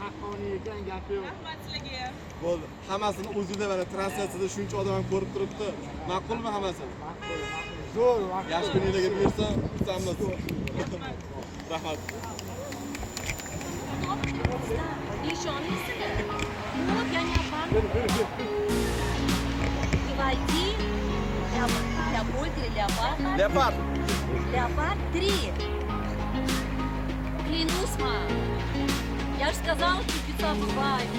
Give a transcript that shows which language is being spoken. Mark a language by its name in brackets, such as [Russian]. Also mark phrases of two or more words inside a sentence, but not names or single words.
[Uzbek] Bo'ldi. Hammasini o'zingizlar mana translyatsiyada shuncha odam ham ko'rib turibdi. Ma'qulmi hammasi? Zo'r. Yaxshi kunlarga buyursa, kutamiz. Rahmat. Ishoninglar. [Russian] Вот я не опасна. И войти Леопольд или Леопард? Леопард. Леопард 3. Клянусь вам. Я же сказала, что пицца бывает.